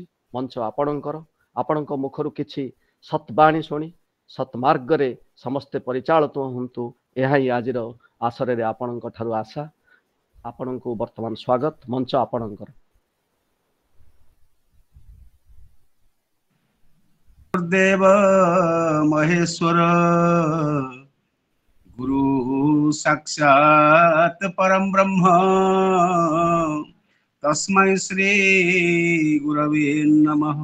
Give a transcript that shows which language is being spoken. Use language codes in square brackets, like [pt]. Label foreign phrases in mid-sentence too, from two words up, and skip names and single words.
[or] ମଞ୍ଚ ଆପଣଙ୍କର, ଆପଣଙ୍କ ମୁଖରୁ କିଛି ସତ୍ବାଣୀ ଶୁଣି ସତ୍ମାର୍ଗରେ ସମସ୍ତେ ପରିଚାଳିତ ହୁଅନ୍ତୁ, ଏହା ହିଁ ଆଜିର ଆସରରେ ଆପଣଙ୍କ ଠାରୁ ଆଶା। ଆପଣଙ୍କୁ ବର୍ତ୍ତମାନ ସ୍ୱାଗତ, ମଞ୍ଚ ଆପଣଙ୍କର। [sa] देव महेश्वर गुरु साक्षात् परम ब्रह्म तस्मै श्री गुरवे नमः।